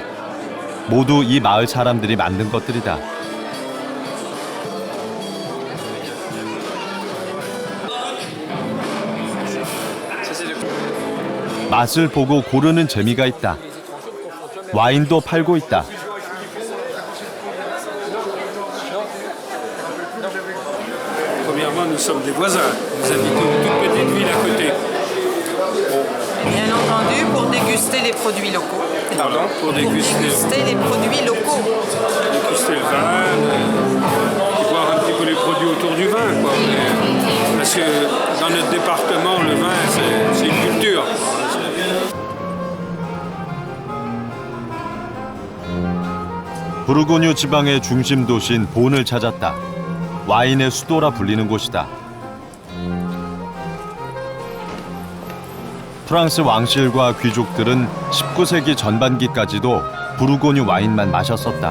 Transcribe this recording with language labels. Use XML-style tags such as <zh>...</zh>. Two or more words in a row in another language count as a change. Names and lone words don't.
<ko>모두 이 마을 사람들이 만든 것들이다. 맛을 보고 고르는 재미가 있다. 와인도 팔고 있다.</ko> <fr>Premièrement, nous sommes des voisins. Nous habitons une toute petite ville à côté. Bien entendu, pour déguster les produits locaux. Pardon, pour déguster les produits locaux. Déguster le vin, voir un petit peu les produits autour du vin, quoi. Parce que dans notre département, le vin, c'est une culture.</fr> <ko>부르고뉴 지방의 중심 도시인 본을 찾았다. 와인의 수도라 불리는 곳이다. 프랑스 왕실과 귀족들은 19세기 전반기까지도 부르고뉴 와인만 마셨었다.</ko>